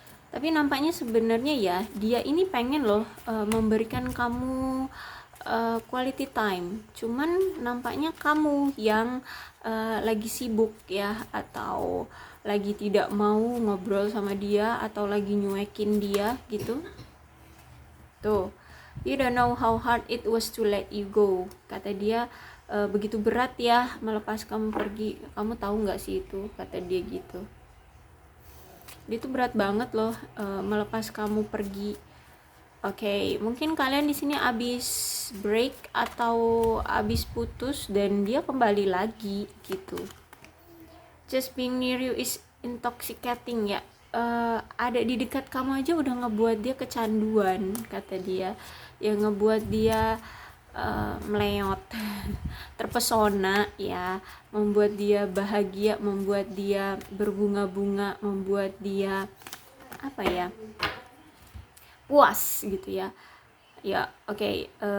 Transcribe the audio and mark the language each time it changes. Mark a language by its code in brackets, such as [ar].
[id] Tapi nampaknya sebenarnya ya, dia ini pengen loh memberikan kamu quality time. Cuman nampaknya kamu yang lagi sibuk ya, atau lagi tidak mau ngobrol sama dia, atau lagi nyuekin dia gitu. [en] Tuh, you don't know how hard it was to let you go. [id] Kata dia, begitu berat ya melepas kamu pergi. Kamu tahu nggak sih itu? Kata dia gitu. Dia tuh berat banget loh melepas kamu pergi. Oke, mungkin kalian di sini abis break atau abis putus dan dia kembali lagi gitu. [en] Just being near you is intoxicating ya. [id] Ada di dekat kamu aja udah ngebuat dia kecanduan, kata dia. Ya ngebuat dia meleot, terpesona ya, membuat dia bahagia, membuat dia berbunga-bunga, membuat dia puas gitu ya. Ya, oke.